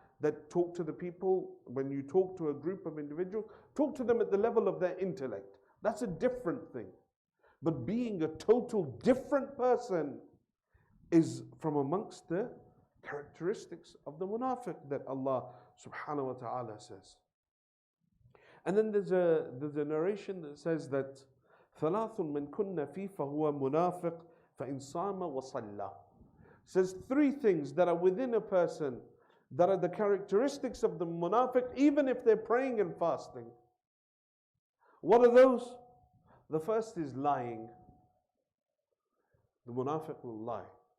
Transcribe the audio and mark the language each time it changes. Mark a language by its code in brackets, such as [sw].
[en] That talk to the people, when you talk to a group of individuals, talk to them at the level of their intellect. That's a different thing. But being a total different person is from amongst the characteristics of the munafiq that Allah subhanahu wa ta'ala says. And then there's a narration that says that [ar] ثَلَاثٌ مَنْ كُنَّ فِي فَهُوَ مُنَافِقٌ فَإِنْ صَامَ وَصَلَّى. [en] Says three things that are within a person that are the characteristics of the munafiq, even if they're praying and fasting. What are those? The first is lying. The munafiq will lie.